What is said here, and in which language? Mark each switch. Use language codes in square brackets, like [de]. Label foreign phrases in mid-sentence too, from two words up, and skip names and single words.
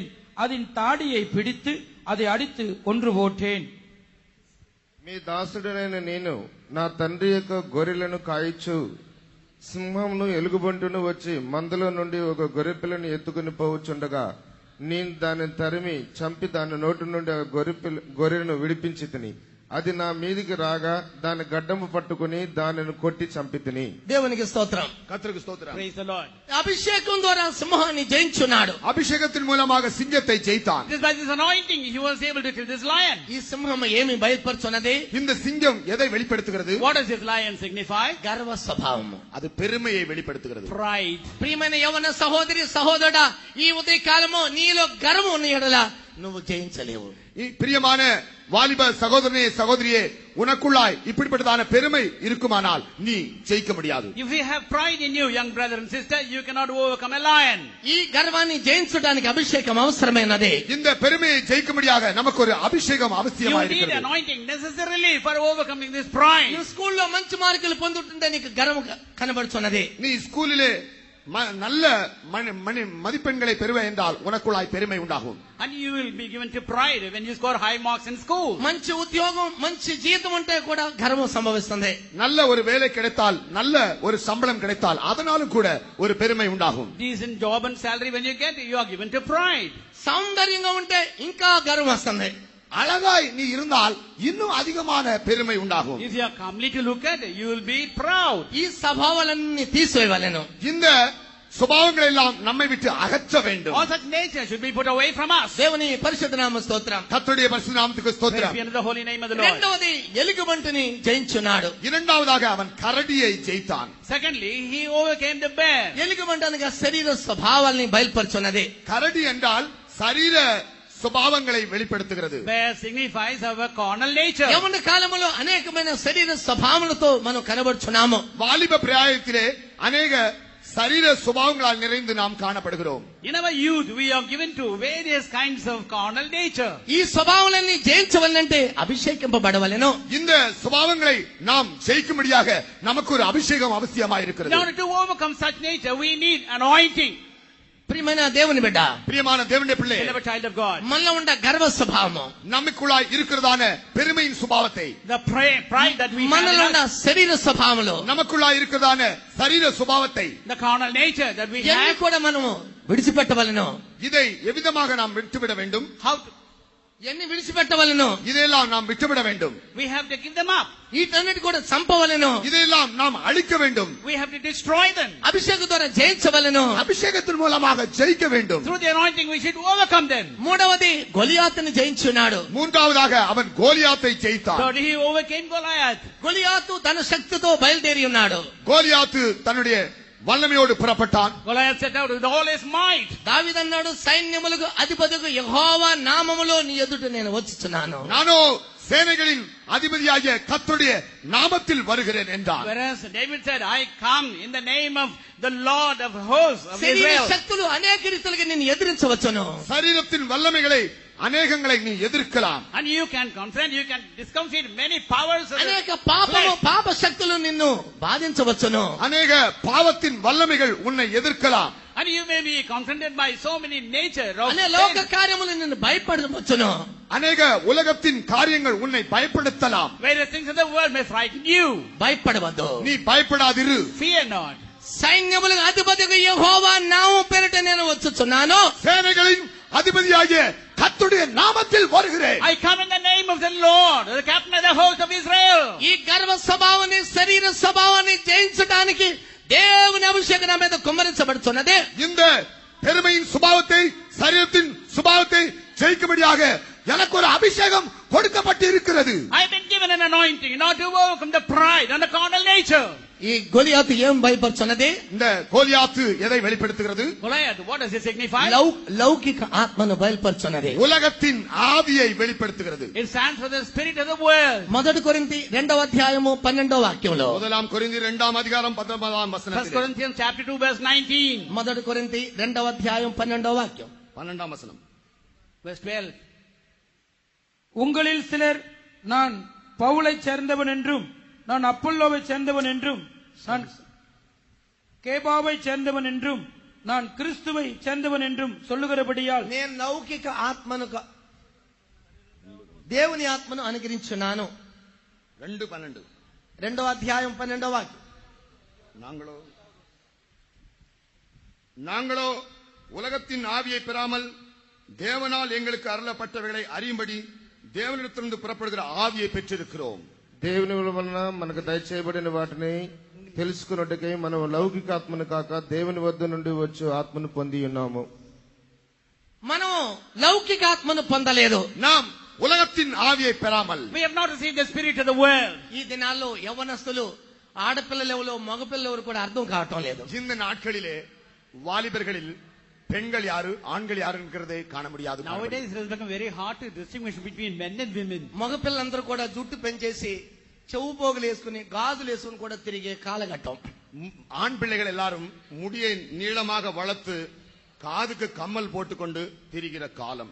[ta] அதன் தாடியை பிடித்து அதை அடித்து கொன்று போட்டேன். [te] మీ దాసుడైన నేను నా తండ్రి యొక్క గొర్రెలను కాయిచు సింహమును ఎలుగుబంటును వచ్చి మందలో నుండి ఒక గొర్రెపిల్లను ఎత్తుకుని పోవచ్చుండగా నేను దానిని తరిమి చంపి దాని నోటి నుండి ఆ గొర్రెను విడిపించి తిని అది నా మీదికి రాగా దాని గడ్డము పట్టుకుని దానిని కొట్టి చంపి తిని. దేవునికి స్తోత్రం. [ta] கர்த்தருக்கு ஸ்தோத்திரம். [en] Praise the Lord. [te] అభిషేకం ద్వారా సింహాన్ని జయించున్నాడు. [ta] அபிஷேகத்தின் மூலமாக சிங்கத்தை ஜெயித்தான். [en] Just by this anointing, he was able to kill this lion. [te] ఈ సింహం ఏమి బయలుపరుచున్నది? [ta] இந்த சிங்கம் எதை வெளிப்படுத்துகிறது? [en] What does this lion signify? [te] గర్వ స్వభావము, [ta] அது பெருமையை வெளிப்படுத்துகிறது. [en] Pride. [te] ప్రియమైన యవన సహోదరి సహోదరుడా, ఈ ఉదయ కాలము నీలో గర్వం ఉన్న ఎడల నువ్వు జయించలేవు. [ta] பிரியமான வாலிப சகோதரனே சகோதரியே, உனக்குள்ளாய் இப்படிப்பட்டதான பெருமை இருக்குமானால் நீ ஜெயிக்க முடியாது. [en] If you have pride in you, young brother and sister, you cannot overcome a lion. [te] ఈ గర్వాన్ని జయించడానికి అభిషేకం అవసరమైనది. [ta] இந்த பெருமையை ஜெயிக்கும்படியாக நமக்கு ஒரு அபிஷேகம் [en] You [ta] அவசியமாக [en] need [ta] இருக்கிறது. [en] anointing necessarily for overcoming this pride. [te] నువ్వు స్కూల్లో మంచి మార్కులు పొందుతుంటే నీకు గర్వం కనబడుతున్నది. [ta] நீ ஸ்கூலிலே நல்ல மதிப்பெண்களை பெறுவே என்றால் உனக்குள்ளாய் பெருமை உண்டாகும். [en] And you will be given to pride when you score high marks in school. [te] మంచి ఉద్యోగం మంచి జీతం ఉంటే కూడా గర్వం సంభవిస్తుంది. [ta] நல்ல ஒரு வேலை கிடைத்தால், நல்ல ஒரு சம்பளம் கிடைத்தால் அதனாலும் கூட ஒரு பெருமை உண்டாகும். [en] Decent job and salary when you get, you are given to pride. [te] సౌందర్యంగా ఉంటే ఇంకా గర్వం వస్తుంది. [ta] அழகாய் நீ இருந்தால் இன்னும் அதிகமான பெருமை உண்டாகும். [en] If you are comely to look at, you will be proud. [te] ఈ స్వభావాలన్నీ తీసివేయవలెను. [ta] இந்த சுபாவங்களை எல்லாம் நம்மை விட்டு அகற்ற வேண்டும். [en] All such nature should be put away from us. [te] దేవుని పరిశుద్ధ నామ స్తోత్రం. [ta] கர்த்தருடைய பரிசுத்த நாமத்துக்கு [en] Praise [ta] ஸ்தோத்திரம். [en] be unto the holy name of the Lord. [te] రెండవది ఎలుగుబంటిని జయించున్నాడు. [ta] இரண்டாவதாக அவன் கரடியை ஜெயித்தான். [en] Secondly, he overcame the bear. [te] ఎలుగుబంటి అనగా శరీర స్వభావాల్ని బయలుపరుచున్నది. [ta] கரடி என்றால் சரீர சுபாவங்களை வெளிப்படுத்துகிறது. [en] Bear signifies our carnal nature. [te] యవ్వన కాలంలో అనేకమైన శరీర స్వభావములతో మనం కనబడుచున్నాము. [ta] வாலிப பிராயத்திலே அநேக சரீர சுபாவங்களால் நிறைந்து நாம் காணப்படுகிறோம். [en] In our youth, we are given to various kinds of carnal nature. [te] ఈ స్వభావాలన్నీ జయించవలనంటే అభిషేకింపబడవలెను. [ta] இந்த சுபாவங்களை நாம் ஜெயிக்கும்படியாக நமக்கு ஒரு அபிஷேகம் அவசியமாக [en] In [ta] இருக்கிறது. [en] order to overcome such nature, we need anointing. [te] ప్రియమైన దేవుని బిడ్డ, [ta] பிரியமான தேவனுடைய பிள்ளை, [en] Beloved child of God. [te] మనలో ఉండే గర్వ స్వభావము, [ta] நமக்குள்ளாய் இருக்கிறதான பெருமையின் சுபாவத்தை, [en] The pride that we have [te] మనలో [en] in [te] ఉన్న [en] us, [te] శరీర స్వభావములు, [ta] நமக்குள்ளாய் இருக்கிறதான சரீர சுபாவத்தை, [en] the carnal nature that we [te] ఇవన్నీ [en] have, [te] కూడా మనము విడిచిపెట్టవలెను. [ta] இதை எவ்விதமாக நாம் விட்டுவிட வேண்டும்? [en] how to, [te] ఇవన్నీ విడిచిపెట్టవలెను. [ta] இதையெல்லாம் நாம் விட்டுவிட வேண்டும். [en] we have to give them up. [te] వీటన్నిటి కూడా చంపవలెను. [ta] இதையெல்லாம் நாம் அழிக்க வேண்டும். [en] We have to destroy them. [te] అభిషేక ద్వారా జయించవలెను. [ta] அபிஷேகத்தின் மூலமாக ஜெயிக்க வேண்டும். [en] Through the anointing, we should overcome them. [te] మూడవది గొలియాతుని జయించున్నాడు. [ta] மூன்றாவதாக அவன் கோலியாத்தை ஜெயித்தான். [en] Third, he overcame Goliath. [te] గొలియాతు తన శక్తితో బయలుదేరి ఉన్నాడు. [ta] கோலியாத்து தன்னுடைய வல்லமையோடு புறப்பட்டான். [en] Goliath set out with all his might. [te] దావీదన్నాడు, సైన్యములకు అధిపతికి యెహోవా నామములో నీ ఎదుట నేను వచ్చుచున్నాను. [ta] நானோ சேனைகளின் அதிபதியாகிய கர்த்தருடைய நாமத்தில் வருகிறேன் என்றான். [en] Whereas David said, I come in the name of the Lord of hosts of [te] శరీర [en] Israel. [te] శక్తులు అనేక రీతిలుగా నేను ఎదిరించవచ్చును. [ta] சரீரத்தின் வல்லமைகளை அநேகங்களை நீ எதிர்க்கலாம். [en] And you can confront, you can discomfit many powers of the [te] అనేక పాపము [en] flesh. [te] పాప శక్తులు నిన్ను బాధించవచ్చును. [ta] அநேக பாவத்தின் வல்லமைகள் உன்னை எதிர்க்கலாம். [en] And you may be confronted by so many nature of [te] అనే [en] sin. [te] లోక కార్యములు నిన్ను భయపడవచ్చును. [ta] அநேக உலகத்தின் காரியங்கள் உன்னை பயப்படுத்தலாம். [en] Various things of the world may frighten you. [te] భయపడవద్దు. [ta] நீ பயப்படாதிரு. [en] Fear not. [te] సైన్యములకు అధిపతికి యెహోవా నామం పేరిట నేను వచ్చుచున్నాను. [ta] சேனைகளின் அதிபதியாகிய கர்த்தருடைய நாமத்தில் வருகிறேன். [en] I come in the name of the Lord, the captain of the host of Israel. [te] ఈ గర్వ స్వభావాన్ని శరీర స్వభావాన్ని జయించడానికి దేవుని అభిషేకం నా మీద కుమ్మరించబడుతున్నది. [ta] இந்த பெருமையின் சுபாவத்தை, சரீரத்தின் சுபாவத்தை ஜெயிக்கும்படியாக எனக்கு ஒரு அபிஷேகம் கொடுக்கப்பட்டு இருக்கிறது. [en] I have been given an anointing in order to overcome the pride and the carnal nature. [te] ఈ గొలియాతు ఏం భయపడుతున్నది? [ta] இந்த கோலியாத்து எதை வெளிப்படுத்துகிறது? [en] Goliath, what does it signify? [te] లౌకిక ఆత్మను బయలుపరుచున్నది. [ta] உலகத்தின் ஆவியை வெளிப்படுத்துகிறது. [en] It stands for the spirit of the world. [te] మొదటి కొరింథీ 2వ అధ్యాయము 12వ వాక్యంలో, [ta] முதலாம் கொரிந்தியர் 2ஆம் அதிகாரம் 19ஆம் 1 வசனத்தில், [en] Corinthians chapter 2 verse 19. [te] మొదటి కొరింథీ 2వ అధ్యాయం 12వ వాక్యం, [ta] 12ஆம் வசனம். [en] Verse 12. [ta] உங்களில் சிலர் நான் பவுலை சேர்ந்தவன் என்றும், நான் அப்பல்லோவை சேர்ந்தவன் என்றும், நான் கேபாவை சேர்ந்தவன் என்றும், நான் கிறிஸ்துவை சேர்ந்தவன் என்றும் சொல்லுகிறபடியால் [te] నేను లౌకిక ఆత్మను దేవుని ఆత్మను అనుగ్రహించున్నాను. 2:12. 2వ అధ్యాయం 12వ వాక్యం, [ta] நாங்களோ உலகத்தின் ஆவியை பெறாமல் தேவனால் எங்களுக்கு அருளப்பட்டவைகளை அறியும்படி தேவனிடத்திலிருந்து புறப்படுகிற ஆவியை பெற்றிருக்கிறோம். [te] దేవుని వలన మనకు దయచేయబడిన వాటిని తెలుసుకున్నట్టుకై మనం లౌకిక ఆత్మను కాక దేవుని వద్ద నుండి వచ్చు ఆత్మను పొంది ఉన్నాము. మనం లౌకిక ఆత్మను పొందలేదు. [ta] நாம் உலகத்தின் ஆவியை பெறாமல், [en] We have not received the spirit of the world. [te] ఈ దినాల్లో యవ్వనస్తులు ఆడపిల్లలు ఎవరో మగపిల్లలు ఎవరు కూడా అర్థం కావటం లేదు. [ta] இந்த நாட்களிலே வாலிபர்களில் பெண்கள் யாரு ஆண்கள் யாருங்கிறதை காண முடியாது. [en] Nowadays it has become very hard to distinguish between men and women. [te] మగపిల్లలందరూ కూడా జుట్టు పెంచేసి చెవు పోగులు వేసుకుని గాజులు వేసుకుని కూడా తిరిగే కాలఘట్టం. [ta] ஆண் பிள்ளைகள் எல்லாரும் முடியை நீளமாக வளர்த்து காதுக்கு கம்மல் போட்டுக்கொண்டு திரிகிற காலம்.